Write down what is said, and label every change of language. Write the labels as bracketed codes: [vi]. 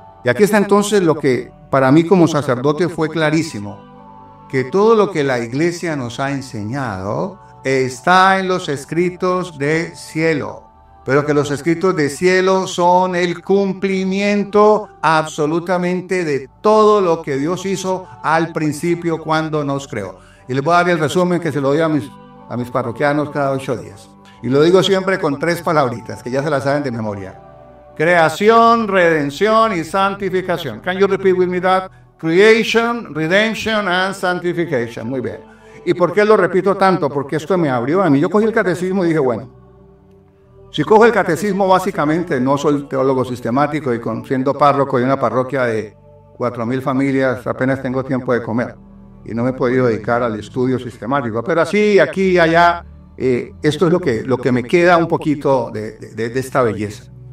[es] Y aquí está entonces lo que para mí como sacerdote fue clarísimo, que todo lo que la Iglesia nos ha enseñado está en los escritos de cielo, pero que los escritos de cielo son el cumplimiento absolutamente de todo lo que Dios hizo al principio cuando nos creó. Y les voy a dar el resumen que se lo doy a mis parroquianos cada 8 días. Y lo digo siempre con 3 palabritas, que ya se las saben de memoria. Creación, redención y santificación. [en] Can you repeat with me that? Creation, redemption and sanctification. [es] Muy bien. ¿Y por qué lo repito tanto? Porque esto me abrió a mí. Yo cogí el catecismo y dije, bueno, si cojo el catecismo, básicamente no soy teólogo sistemático y siendo párroco de una parroquia de 4.000 familias, apenas tengo tiempo de comer. Y no me he podido dedicar al estudio sistemático. Pero así, aquí y allá, esto es lo que me queda un poquito de esta belleza.